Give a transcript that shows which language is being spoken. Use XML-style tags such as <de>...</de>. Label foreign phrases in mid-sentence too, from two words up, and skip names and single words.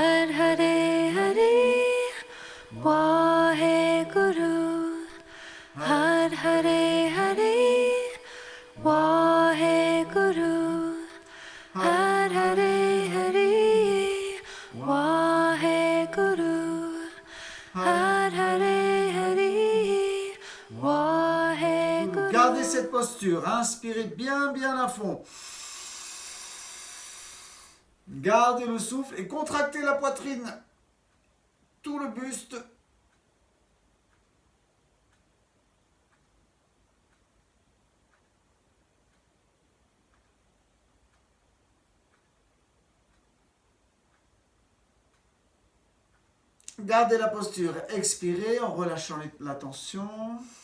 <pa>ਹਰੇ ਹਰੇ ਵਾਹਿਗੁਰੂ ਹਰ ਹਰੇ ਹਰੇ ਵਾਹਿਗੁਰੂ ਹਰ ਹਰੇ ਹਰੇ ਵਾਹਿਗੁਰੂ ਹਰ ਹਰੇ ਹਰੇ ਵਾਹਿਗੁਰੂ.</pa> <fr>Gardez cette posture, inspirez bien à fond. Gardez le souffle et contractez la poitrine, tout le buste. Gardez la posture, expirez en relâchant la tension.</fr>